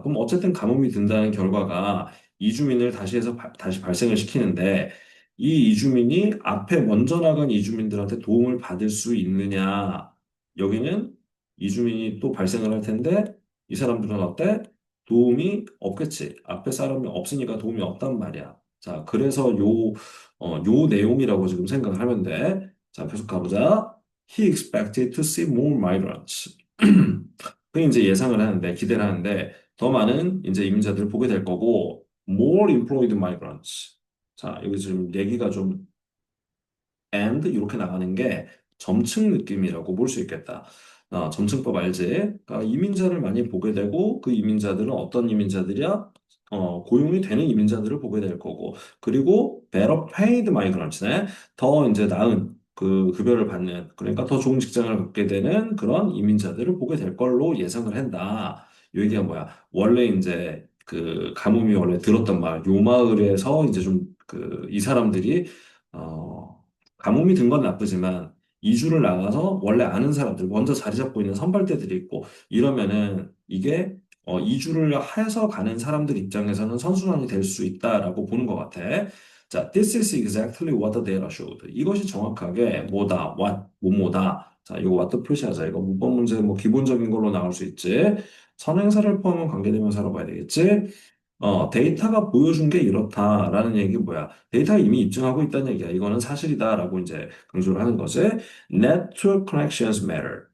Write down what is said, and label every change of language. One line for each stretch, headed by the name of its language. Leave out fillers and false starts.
Korean: 그럼 어쨌든 가뭄이 든다는 결과가 이주민을 다시 발생을 시키는데, 이 이주민이 앞에 먼저 나간 이주민들한테 도움을 받을 수 있느냐? 여기는 이주민이 또 발생을 할 텐데 이 사람들은 어때? 도움이 없겠지. 앞에 사람이 없으니까 도움이 없단 말이야. 자, 그래서 요 내용이라고 지금 생각을 하면 돼. 자, 계속 가보자.
English: He expected to see more migrants.
Korean: 그 이제 예상을 하는데, 기대를 하는데, 더 많은 이제 이민자들을 보게 될 거고,
English: more employed migrants.
Korean: 자, 여기 지금 얘기가 좀 and 이렇게 나가는 게 점층 느낌이라고 볼 수 있겠다. 점층법 알지? 그러니까 이민자를 많이 보게 되고 그 이민자들은 어떤 이민자들이야? 고용이 되는 이민자들을 보게 될 거고 그리고 better paid migrants네. 더 이제 나은 그 급여를 받는 그러니까 더 좋은 직장을 갖게 되는 그런 이민자들을 보게 될 걸로 예상을 한다. 이 얘기가 뭐야? 원래 이제 그 가뭄이 원래 들었던 마을, 요 마을에서 이제 좀 그 이 사람들이 가뭄이 든 건 나쁘지만 이주를 나가서 원래 아는 사람들, 먼저 자리 잡고 있는 선발대들이 있고 이러면은 이게 이주를 해서 가는 사람들 입장에서는 선순환이 될 수 있다라고 보는 것 같아. 자,
English: this is exactly what the data showed.
Korean: 이것이 정확하게 뭐다, 뭐뭐다. 자, 이거 what 표시하자. 이거 문법 문제 뭐 기본적인 걸로 나올 수 있지. 선행사를 포함한 관계대명사로 봐야 되겠지. 데이터가 보여준 게 이렇다라는 얘기 뭐야? 데이터가 이미 입증하고 있다는 얘기야. 이거는 사실이다라고 이제 강조를 하는 거지.
English: Network connections matter.